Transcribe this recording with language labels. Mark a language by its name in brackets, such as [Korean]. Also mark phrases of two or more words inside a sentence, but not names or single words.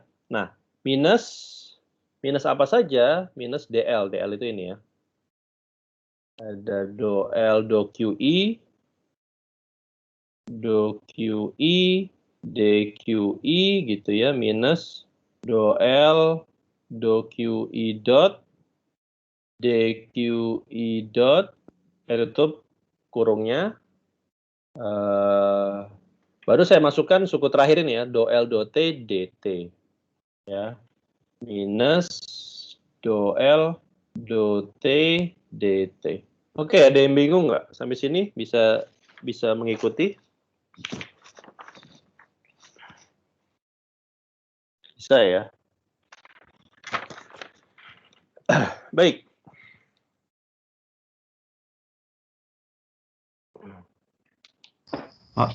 [Indonesian] Nah, minus apa saja? Minus DL. DL itu ini ya. Ada DL do QI, DQI gitu ya, minus DL do QI dot DQI dot, tutup kurungnya. Baru saya masukkan suku terakhir ini ya, do L do T DT, ya, minus do L do T DT. Oke, ada yang bingung nggak sampai sini? Bisa mengikuti? Bisa ya. Baik. Pak.